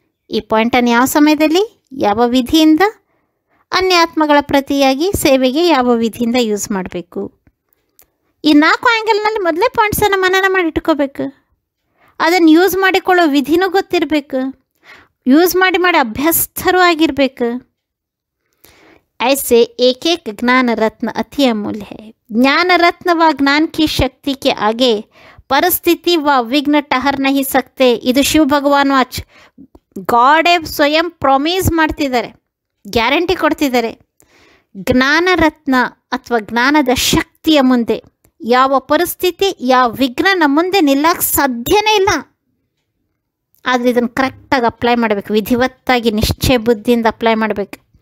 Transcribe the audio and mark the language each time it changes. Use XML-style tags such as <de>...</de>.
<kn>ಈ ಪಾಯಿಂಟನ್ನು ಯಾವ ಸಮಯದಲ್ಲಿ ಯಾವ ವಿಧಿಯಿಂದ ಅನ್ಯಾತ್ಮಗಳ ಪ್ರತಿಯಾಗಿ ಸೇವೆಗೆ ಯಾವ ವಿಧಿಯಿಂದ ಯೂಸ್ ಮಾಡಬೇಕು. ಈ 4 ಆ್ಯಂಗಲ್ನಲ್ಲಿ ಮೊದಲೇ ಪಾಯಿಂಟ್ಸನ್ನು ಮನನ ಮಾಡಿ ಇಟ್ಕೋಬೇಕು. ಅದನ್ನು ಯೂಸ್ ಮಾಡಿಕೊಳ್ಳೋ ವಿಧಿನೂ ಗೊತ್ತಿರಬೇಕು. ಯೂಸ್ ಮಾಡಿ ಅಭ್ಯಸ್ತರೂ ಆಗಿರಬೇಕು.</kn> <hi>ऐसे एक ज्ञान रत्न अति अमूल्य है. ज्ञान रत्न व ज्ञान की शक्ति के आगे ಪರಿಸ್ಥಿತಿ ವ ವಿಘ್ನ ಟಹರ್ ನಹಿ ಸಕ್ತೆ.</hi> <kn>ಇದು ಶಿವ ಭಗವಾನ್ ವಾಚ್. ಗಾಡೇ ಸ್ವಯಂ ಪ್ರಾಮಿಸ್ ಮಾಡ್ತಿದ್ದಾರೆ, ಗ್ಯಾರಂಟಿ ಕೊಡ್ತಿದ್ದಾರೆ. ಜ್ಞಾನರತ್ನ ಅಥವಾ ಜ್ಞಾನದ ಶಕ್ತಿಯ ಮುಂದೆ ಯಾವ ಪರಿಸ್ಥಿತಿ ಯಾವ ವಿಘ್ನ ನಮ್ಮ ಮುಂದೆ ನಿಲ್ಲಕ್ಕೆ ಸಾಧ್ಯನೇ ಇಲ್ಲ. ಆದರೆ ಇದನ್ನು ಕರೆಕ್ಟಾಗಿ ಅಪ್ಲೈ ಮಾಡಬೇಕು, ವಿಧಿವತ್ತಾಗಿ ನಿಶ್ಚಯ ಬುದ್ಧಿಯಿಂದ ಅಪ್ಲೈ ಮಾಡಬೇಕು.</kn>